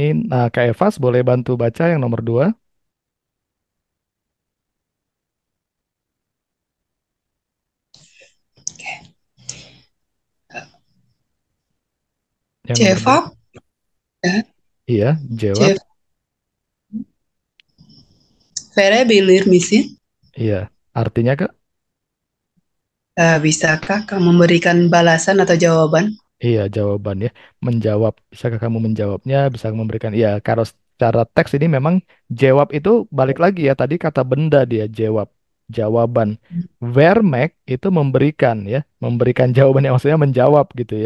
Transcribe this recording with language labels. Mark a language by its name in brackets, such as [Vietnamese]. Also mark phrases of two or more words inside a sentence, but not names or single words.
[Indonesian] Nah, Kak Evas boleh bantu baca yang nomor dua. Yang nomor dua. Cevap, ya, Iya, jawab. [Turkish] Cev verebilir misin. [Indonesian] Iya. Artinya Kak? Bisakah kamu memberikan balasan atau jawaban? Iya, jawabannya menjawab. Bisakah kamu menjawabnya? Bisa memberikan. Iya, kalau secara teks ini memang jawab itu balik lagi ya. Tadi kata benda dia jawab, jawaban. Vermek itu memberikan ya, memberikan jawaban yang maksudnya menjawab gitu ya.